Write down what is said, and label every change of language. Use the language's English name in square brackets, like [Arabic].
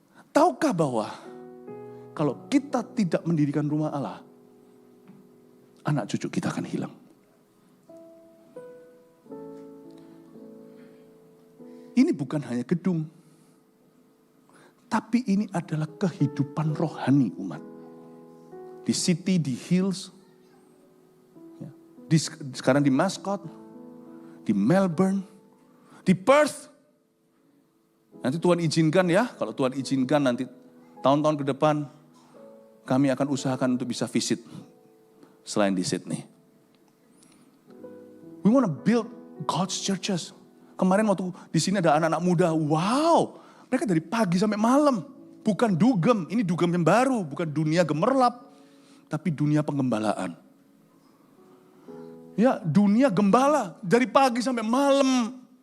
[Indonesian] Tahukah bahwa kalau kita tidak mendirikan rumah Allah, anak cucu kita akan hilang. Ini bukan hanya gedung, tapi ini adalah kehidupan rohani umat. Di city, di hills, sekarang di Mascot, di Melbourne, di Perth. Nanti Tuhan izinkan ya, kalau Tuhan izinkan nanti tahun-tahun ke depan, kami akan usahakan untuk bisa visit selain di Sydney. [English] We want to build God's churches. [Indonesian] Kemarin waktu di sini ada anak-anak muda, wow, mereka dari pagi sampai malam. Bukan dugem, ini dugem yang baru, bukan dunia gemerlap, tapi dunia penggembalaan. Ya, dunia gembala dari pagi sampai malam.